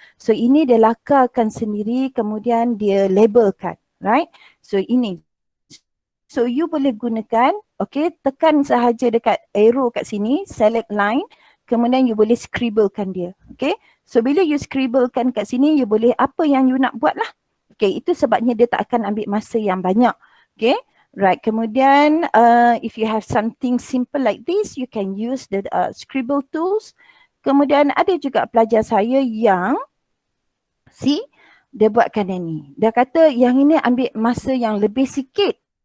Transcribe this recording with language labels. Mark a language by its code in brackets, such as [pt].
[ms] So ini dia lakarkan sendiri, kemudian dia labelkan, right? So ini. So you boleh gunakan, okay, tekan sahaja dekat arrow kat sini, select line, kemudian you boleh scribblekan dia, okay? So bila you scribblekan kat sini, you boleh apa yang you nak buat lah. Okay, itu sebabnya dia tak akan ambil masa yang banyak, okay? [en] Right, [ms] kemudian [en] if you have something simple like this, you can use the scribble tools. [ms] Kemudian ada juga pelajar saya yang, dia buatkan yang ni. Dia kata yang ini ambil masa yang lebih sikit.